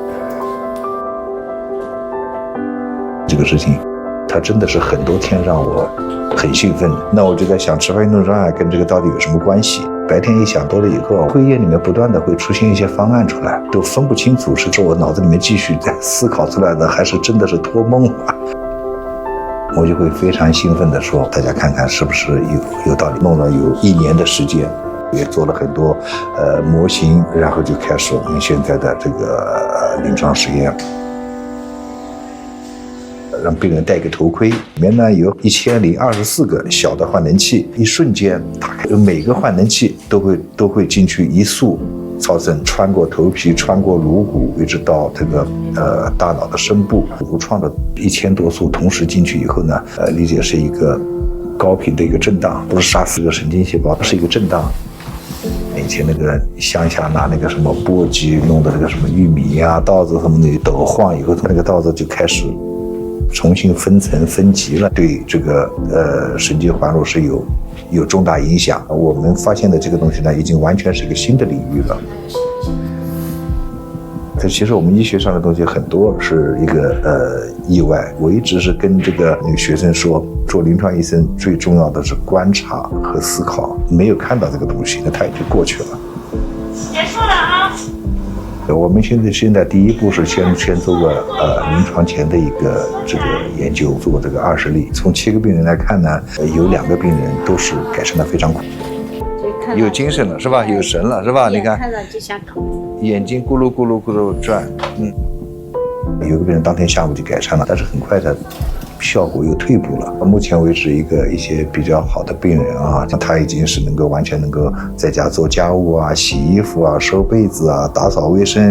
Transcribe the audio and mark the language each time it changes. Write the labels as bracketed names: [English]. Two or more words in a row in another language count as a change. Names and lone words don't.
[Chinese] 這個事情，它真的是很多天讓我很興奮。那我就在想，遲發運動障礙跟這個到底有什麼關係？白天一想多了以後，會議裡面不斷的會出現一些方案出來，都分不清楚是說我腦子裡面繼續在思考出來的，還是真的是托夢啊。我就會非常興奮的說，大家看看是不是有道理。弄了有1年的時間，也做了很多模型，然後就開始我們現在的這個臨床實驗。讓病人戴個頭盔，裡面呢有1024個小的換能器，一瞬間打開，每個換能器都會進去一束超聲，穿過頭皮，穿過顱骨，一直到這個大腦的深部，無創的1000多束同時進去以後呢，理解是一個高頻的一個震盪，不是殺死這個神經細胞，是一個震盪。以前那個鄉下拿那個什麼簸箕弄的那個什麼玉米啊、稻子什麼的抖晃以後，那個稻子就開始重新分層分級了，對這個神經環路是有重大影響。我們發現的這個東西呢，已經完全是一個新的領域了。它其實我們醫學上的東西很多是一個意外。我一直是跟這個學生說，做臨床醫生最重要的是觀察和思考，沒有看到這個東西，那它已經過去了。結束了啊！我們現在第一步是先做個臨床前的一個這個研究，做這個20例。從7個病人來看呢，有2 個病人都是改善的非常快，有精神了是吧？有神了是吧？你看，眼睛咕嚕转，有個病人当天下午就改善了，但是很快的效果又退步了。目前为止，一些比较好的病人啊，他已经是完全能够在家做家务啊、洗衣服啊、收被子啊、打扫卫生。